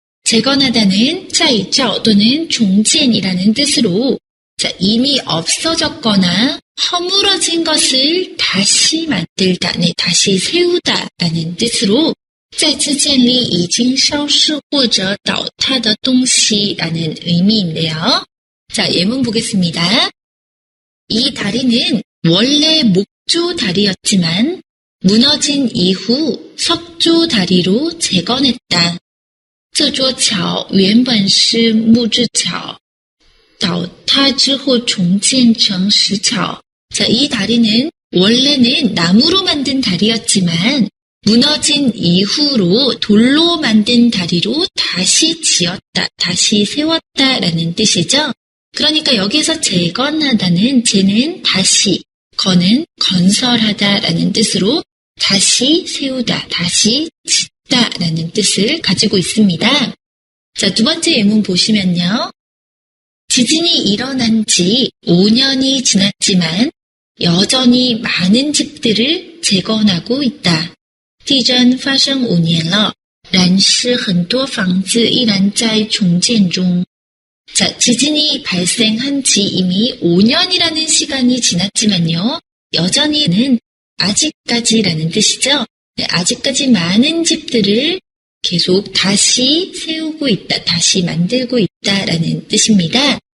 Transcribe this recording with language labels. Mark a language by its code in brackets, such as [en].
[ko] 재건하다는 再造 또는 종建이라는 뜻으로 자, 이미 없어졌거나 허물어진 것을 다시 만들다, 네, 다시 세우다라는 뜻으로 [zh] 再次建立已经消失或者倒塌的东西 [ko] 라는 의미인데요. 자, 예문 보겠습니다. 이 다리는 원래 목조 다리였지만 무너진 이후 석조 다리로 재건했다. [zh] 这座桥原本是木质桥倒塌之后重建成石桥. [ko] 자, 이 다리는 원래는 나무로 만든 다리였지만 무너진 이후로 돌로 만든 다리로 다시 지었다, 다시 세웠다라는 뜻이죠. 그러니까 여기서 재건하다는 재는 다시, 건은 건설하다라는 뜻으로 다시 세우다, 다시 짓다 라는 뜻을 가지고 있습니다. 자, 두 번째 예문 보시면요. 지진이 일어난 지 5년이 지났지만 여전히 많은 집들을 재건하고 있다. [zh] 地震发生5年了，然是很多房子依然在重建中。 [ko] 자, 지진이 발생한 지 이미 5년이라는 시간이 지났지만요. 여전히는 아직까지라는 뜻이죠. 네, 아직까지 많은 집들을 계속 다시 세우고 있다, 다시 만들고 있다라는 뜻입니다.